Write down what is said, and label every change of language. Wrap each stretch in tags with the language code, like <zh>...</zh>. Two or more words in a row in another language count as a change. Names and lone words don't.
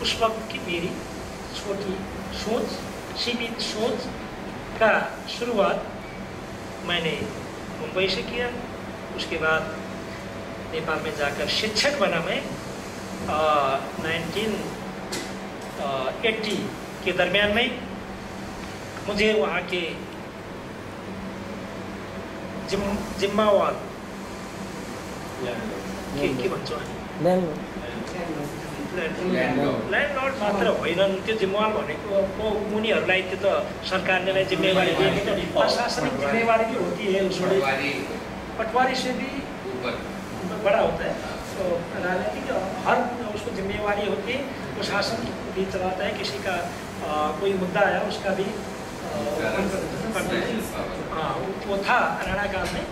<hi>उस वक्त की मेरी छोटी सोच, सीमित सोच का शुरुआत मैंने मुंबई से किया। उसके बाद नेपाल में जाकर शिक्षक बना मैं। 1980 के दरमियान में मुझे वहाँ के जिम्मावाल के</hi> <ne>भन्छौँ ल्यान्डलर्ड मात्र होइनन्, त्यो जिम्मेवार भनेको उनीहरूलाई त्यो त सरकारले जिम्मेवारी दिएको,</ne> <hi>प्रशासनिक जिम्मेवारी भी होती है, उसमें पटवारी से भी बड़ा होता है। तो राजनीतिक हर उसको जिम्मेवारी होती है, प्रशासन भी चलाता है, किसी का कोई मुद्दा आया उसका भी हाँ वो था राणा काल में।</hi>